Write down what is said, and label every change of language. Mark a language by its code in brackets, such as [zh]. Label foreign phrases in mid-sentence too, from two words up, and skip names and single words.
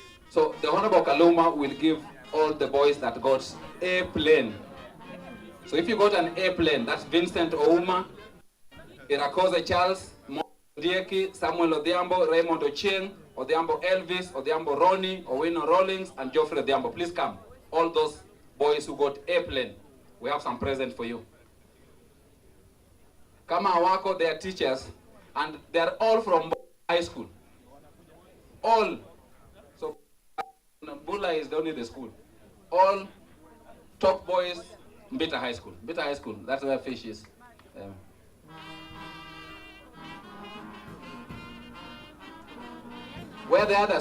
[en] So the Honorable Kaluma will give all the boys that got A plane. So if you got an A plane, that's Vincent Ouma, Irakoze Charles, Dieki, Samuel Odhiambo, Raymond Ochieng, Odhiambo Elvis, Odhiambo Ronnie, Owino Rollins, and Geoffrey Odhiambo. Please come. All those boys who got A plane, we have some present for you. [sw] Kama hawako, [en] they are teachers, and they are all from high school. All. So Bula is only the school. All top boys, Mbita High School. Mbita High School, that's where Fish is. Where are the others?